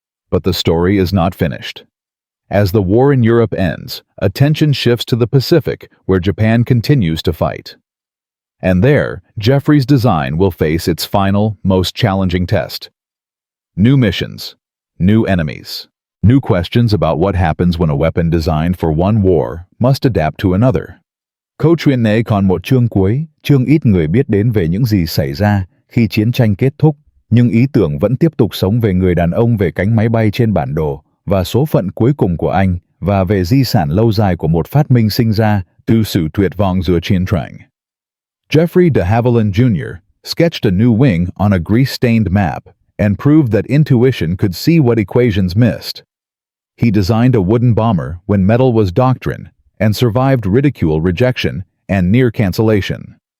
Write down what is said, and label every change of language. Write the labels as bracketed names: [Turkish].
[English] But the story is not finished. As the war in Europe ends, attention shifts to the Pacific, where Japan continues to fight. And there, Geoffrey's design will face its final, most challenging test. New missions, new enemies, new questions about what happens when a weapon designed for one war must adapt to another. [Vietnamese] Câu chuyện này còn một chương cuối, chương ít người biết đến về những gì xảy ra khi chiến tranh kết thúc, nhưng ý tưởng vẫn tiếp tục sống về người đàn ông về cánh máy bay trên bản đồ, và số phận cuối cùng của anh, và về di sản lâu dài của một phát minh sinh ra từ sự tuyệt vọng giữa chiến tranh. [English] Geoffrey de Havilland Jr. sketched a new wing on a grease-stained map and proved that intuition could see what equations missed. He designed a wooden bomber when metal was doctrine and survived ridicule, rejection, and near cancellation.